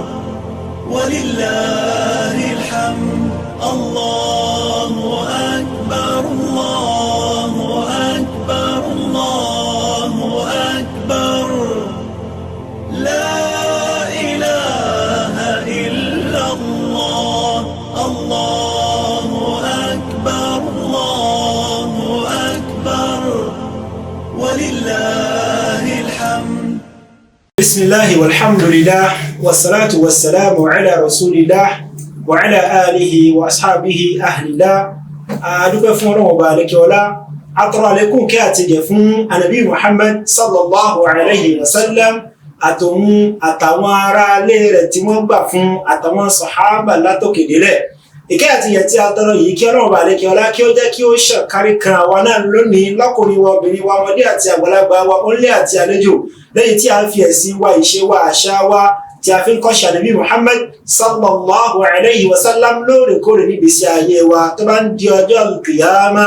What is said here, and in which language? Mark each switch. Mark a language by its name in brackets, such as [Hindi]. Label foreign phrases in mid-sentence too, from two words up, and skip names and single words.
[Arabic] ولله الحمد الله أكبر الله أكبر الله أكبر لا إله إلا الله الله أكبر الله أكبر ولله الحمد. بسم الله والحمد لله والصلاة والسلام على رسول الله وعلى آله وأصحابه أهل الله. [Yoruba] adúpẹ́ fún Ọlọ́run Ọba àlékiọlá, atọrọ àlékún kí àti gẹ̀ fún Ànábì Muhammad [Arabic] صلى الله عليه وسلم [Yoruba] àtòun àtàwọn ará ilé rẹ̀ tí wọ́n gbà fún àtàwọn sàhábà látòkè délẹ̀. Ìkẹ́ àti ìyẹ́ tí a tọrọ yìí kí Ọlọ́run Ọba àlékiọlá kí ó jẹ́ kí ó ṣàkárí kan àwa náà lónìí, lọ́kùnrin wa, obìnrin wa, ọmọdé àti àgbàlagbà wa, onílé àti àlejò, lẹ́yìn tí a ń fi ẹ̀sìn wa, ìṣe wa, àṣà wa tí a fi ń kọ́ṣe Ànábì Muhammad [Arabic] صلى الله عليه وسلم [Yoruba] lóòrèkóòrè níbi sí ayé wa tó bá ń di ọjọ́ al-qiyama.